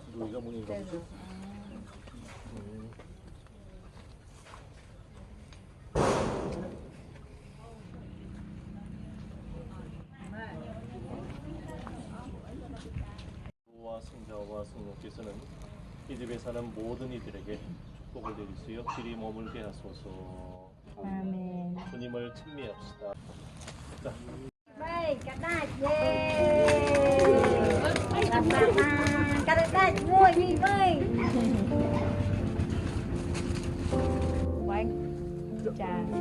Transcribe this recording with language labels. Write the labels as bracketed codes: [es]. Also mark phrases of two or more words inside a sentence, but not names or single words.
[vi] Gửi ra 1.000 đồng trước. [ko] 와 성자와 성령께서는 이 집에 사는 모든 이들에게 축복을 내리시어 길이 머물게 하소서. Amen 주님을 찬미합시다. 자. [vi] Đây, cá đạch yeah. Cá đạch ngồi đi ơi. Quanh trà